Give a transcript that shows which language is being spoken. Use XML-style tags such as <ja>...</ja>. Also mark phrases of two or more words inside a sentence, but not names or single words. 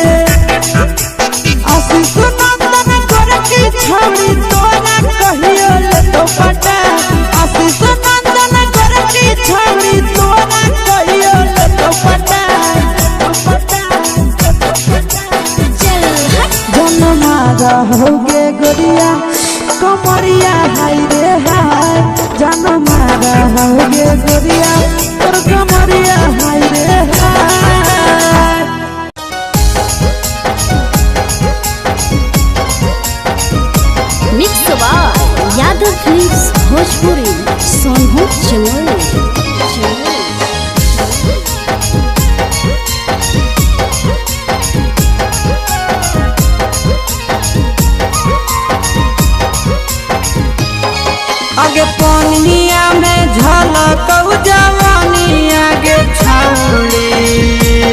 <mag>आशीष नंदन कर की छौड़ी तोरा कहियो ले तो पटा आशीष नंदन कर की छौड़ी तोरा कहियो ले तो पटा होगे गोरिया कमरिया हाय रे हाय जान मारा होगे गोरिया और कमरिया हाय रे हाय।</mag> <en>mix by यादव फिल्म्स भोजपुरी सोनू चमोली।</en> <mag>आगे पानिया में झलक जवानी आगे छौड़ी</mag>